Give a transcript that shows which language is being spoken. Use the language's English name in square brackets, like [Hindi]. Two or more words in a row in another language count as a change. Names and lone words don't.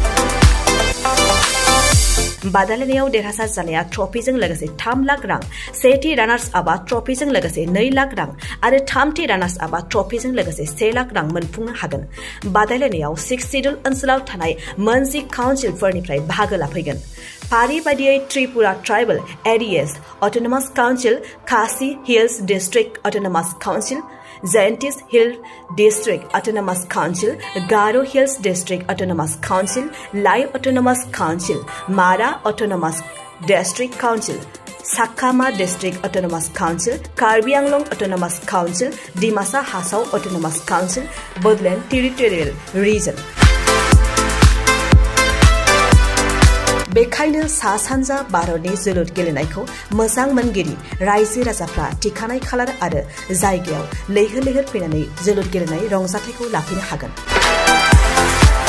[Bodo] बादायलायनायाव देरहासार जानाया ट्रफिजों लोगोसे 3 लाख रां सेथि रानार्स आपआ ट्रफिजों लोगोसे 2 लाख रां आरो थामथि रानार्स आपआ ट्रफिजों लोगोसे 1 लाख रां मोनफुंनो हागोन बादायलायनायाव 6 सिडुल ओनसोलाव थानाय मोनजि काउन्सिलफोरनिफ्राय बाहागो लाफैगोन फारि बायदियै त्रिपुरा ट्राइबल एरियाज अटोनमास काउन्सिल खासि हिल्स डिस्ट्रिक्ट अटोनमास काउन्सिल Jayantis Hill District Autonomous Council, Garo Hills District Autonomous Council, Lai Autonomous Council, Mara Autonomous District Council, Sakama District Autonomous Council, Karbi Anglong Autonomous Council, Dimasa Hasau Autonomous Council, Budland Territorial Region. बेखायनो सा सानजा भारतनि जोलुर गेलेनायखौ मोजां मोनगिरि रायजो राजाफ्रा थिखानाय खालार आरो जायगायाव लैहोर लैहोर फैनानै जोलुर गेलेनाय रंजाथायखौ लाफैनो हागोन।